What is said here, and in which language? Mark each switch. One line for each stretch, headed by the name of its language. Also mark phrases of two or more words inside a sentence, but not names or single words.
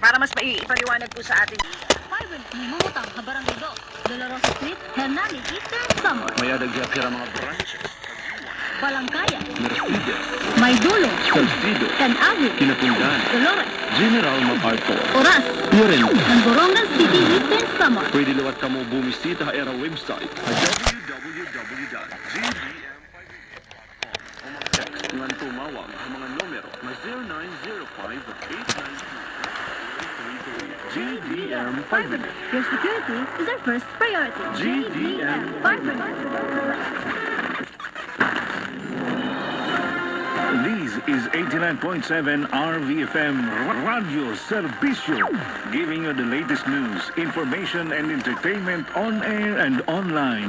Filipino: Para mas maipaliwanag po sa atin.
Waray: Mimutang sa Barangay 2, Dolorosa Street, Hernani, Eastern Samar. May adagya kira mga branches. Balangkaya, Mercedes, Maydulo, Salcido, Canago, Kinapundan, Dolores, General MacArthur, Oras, Loren. ng Borongan City, Eastern Samar. Pwede liwat ka mo bumisita sa era website www.gbm5.com o mag-text ngan tumawag ang mga numero na 0905-892-333 GDM 500.
English: Your security is our first priority. GDM 500. This is 89.7 RVFM Radio Servicio, giving you the latest news, information, and entertainment on air and online.